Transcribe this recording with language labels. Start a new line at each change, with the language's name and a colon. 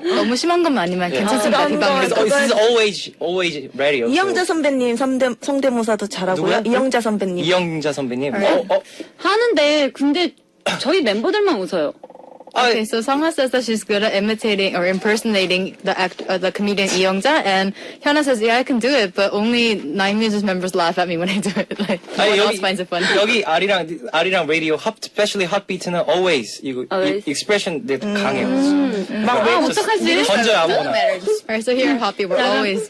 Korean: 너무 심한 것만 아니면 괜찮습니다. 그런 비방용. 거.
English: This is always ready.
Korean: 이영자 선배님 성대모사도 잘하고요. 누구요? 이영자 선배님. 이영자 선배님. 하는데 근데 저희 멤버들만 웃어요.
English: Okay, so Sangha says that she's good at imitating or impersonating the comedian Lee Youngja, and Hyuna says, yeah, I can do it, but only 9Music members laugh at me when I do it. Like, no one else finds it funny.
Korean: 여기 아리랑 라디오
English: especially
Korean: 핫비트는
English: always
Korean: 이거
English: Always?
Korean: expression 강해요. 어떡하지? 던져요 아무거나.
English: Alright, so here in Hoppy, we're always